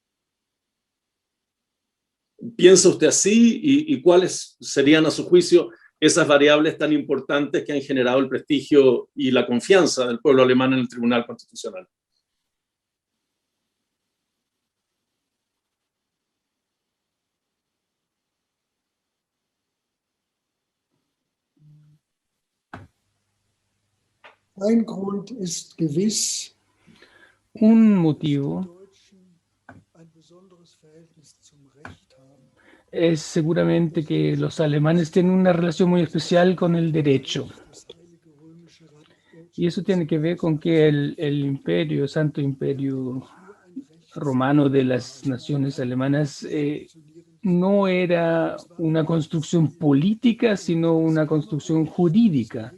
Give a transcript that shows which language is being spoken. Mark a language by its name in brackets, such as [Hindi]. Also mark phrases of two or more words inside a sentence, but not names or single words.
[Spanish] ¿Piensa usted así y cuáles serían, a su juicio, esas variables tan importantes que han generado el prestigio y la confianza del pueblo alemán en el Tribunal Constitucional. [German] Ein Grund ist gewiss, [Spanish] Un motivo [German] ein besonderes Verhältnis zum Recht haben. [Spanish] es seguramente que los alemanes tienen una relación muy especial con el derecho. [German] Das Heilige Römische Reich [Spanish] Y eso tiene que ver con que el imperio, Santo Imperio Romano de las naciones alemanas, no era una construcción política, sino una construcción jurídica.